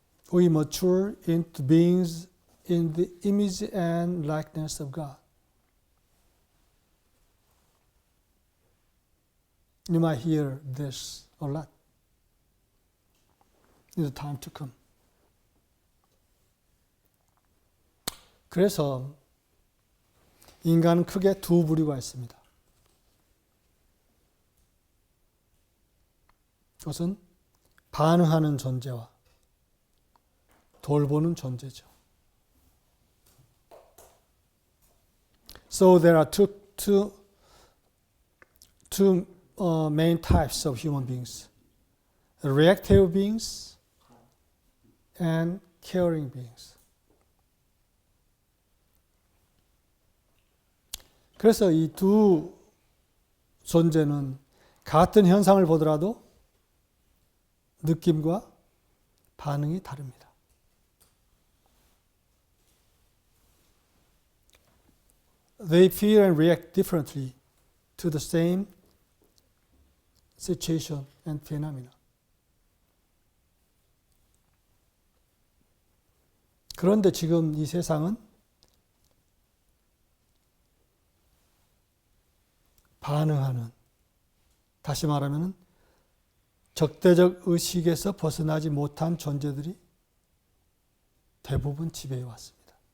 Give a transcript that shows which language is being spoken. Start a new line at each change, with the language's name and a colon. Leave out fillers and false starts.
English: We mature into beings in the image and likeness of God. You might hear this a lot in the time to come.
Korean: 그래서 인간은 크게 두 부류가 있습니다. 그것은 반응하는 존재와 돌보는 존재죠.
English: So there are two main types of human beings: reactive beings and caring beings.
Korean: 그래서 이 두 존재는 같은 현상을 보더라도 느낌과 반응이 다릅니다.
English: They feel and react differently to the same situation and phenomena.
Korean: 그런데 지금 이 세상은 반응하는, 다시 말하면 적대적 의식에서 벗어나지 못한 존재들이 대부분 지배해 왔습니다.